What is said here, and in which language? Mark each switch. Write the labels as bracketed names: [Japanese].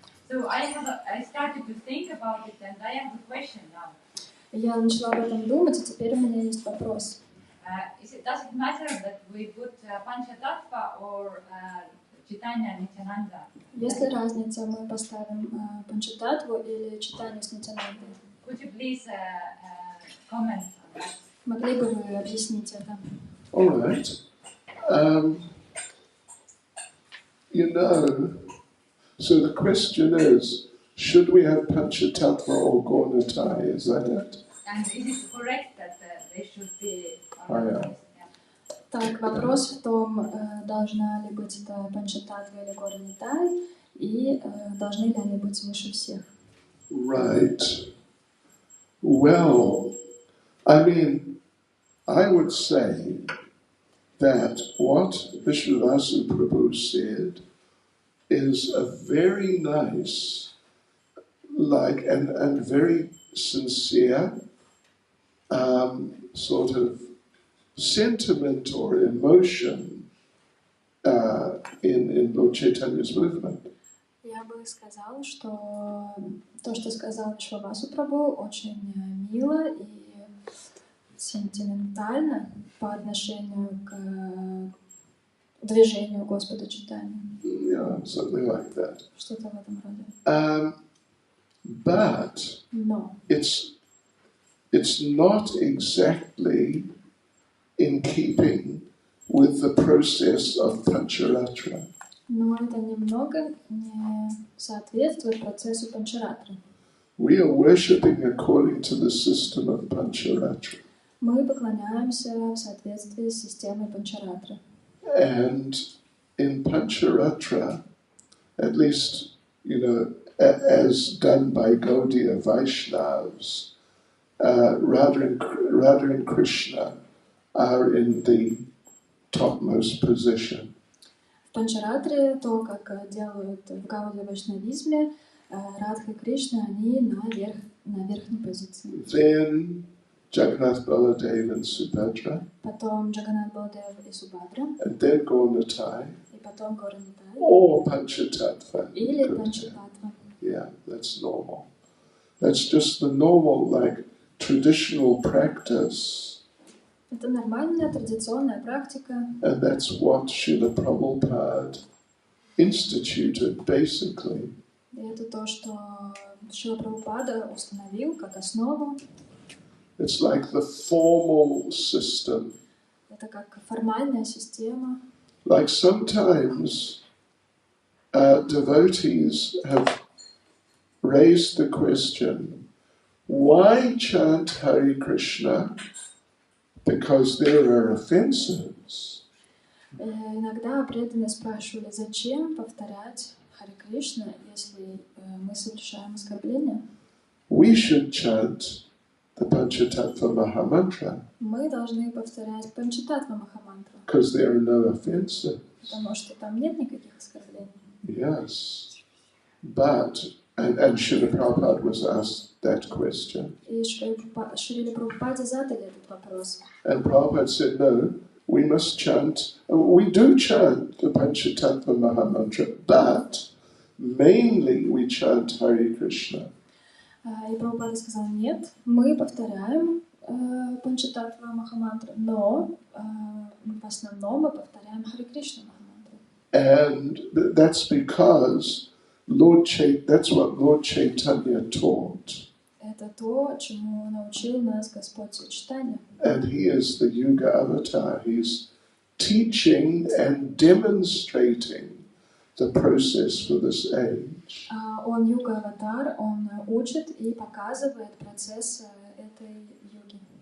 [English] So I started to think about it, and I have a question now. [Russian] Я начала об этом думать, и теперь у меня есть вопрос. [English] Does it matter that we put Panchatattva or Chaitanya Nityananda? [Russian] Есть ли разница, мы поставим Панчататтву или Чайтанью с Нитянандой? [English] Could you please comment on that? [Russian] Могли бы вы объяснить это? [English] All right. You know, so the question is, should we have Panchatattva or Gaunatattva? Is that it? And is it correct that they should be Yeah. [Russian] Так, вопрос в том, должна ли быть это Панчататтва или Гауранитай, и должны ли они быть выше всех. [English] Right. Well, I mean, I would say that what Vishwavasa Prabhu said is a very nice, and very sincere sort of sentiment or emotion in Lord Chaitanya's movement. [Russian] Я бы сказала, что то, что сказал Вишвавасу Прабhu, очень мило и сентиментально по отношению к движению Господа Чайтаньи. [English] Yeah, something like that. [Russian] Что-то в этом роде. [English] But [Russian] Но [English] it's not exactly in keeping with the process of Pancharatra. [Russian] Но это немного не соответствует процессу Панчаратры. [English] We are worshipping according to the system of Pancharatra. [Russian] Мы поклоняемся в соответствии с системой Панчаратры. [English] And in Pancharatra, at least, as done by Gaudiya Vaishnavas, Radha and Krishna are in the topmost position. [Russian] В Панчаратре то, как делают в Гаудия-вайшнавизме, Радха и Кришна, они на верхней позиции. [English] Then Jagannath, Baladev and Subhadra, [Russian] Потом Джаганнат, Баладев и Субхадра, [English] and then Gauratai, [Russian] и потом Гауранитай, [English] or Panchatattva. [Russian] или Панчататтва. [English] Yeah, that's normal. That's just the normal, like, traditional practice. [Russian] Это нормальная традиционная практика. [English] And that's what Srila Prabhupada instituted, basically. [Russian] И это то, что Шрила Прабхупада установил как основу. [English] It's like the formal system. [Russian] Это как формальная система. [English] Like sometimes devotees have raised the question, why chant Hare Krishna? Because there are offenses. [Russian] Иногда преданные спрашивали, зачем повторять Харе Кришна, если мы совершаем оскорбление? [English] We should chant the Panchatattva Mahamantra. [Russian] Мы должны повторять Панчататтва Махамантру, [English] Because there are no offenses. [Russian] потому что там нет никаких оскорблений. [English] Yes. But, and Srila Prabhupada was asked that question. [Russian] И Шриле Прабхупаде задали этот вопрос. [English] And Prabhupada said, no, we must chant, we do chant the Panchatattva Mahamantra, but mainly we chant Hare Krishna. [Russian] И Прабхупада сказал, нет, мы повторяем Панчататтва Махамантру, но в основном мы повторяем Харе Кришна Махамантру. [English] And that's because that's what Lord Chaitanya taught. [Russian] Это то, чему научил нас Господь Чайтанья. [English] And he is the Yuga Avatar. He's teaching and demonstrating the process for this age. [Russian] Он юга-аватар, он учит и показывает процесс этой юги.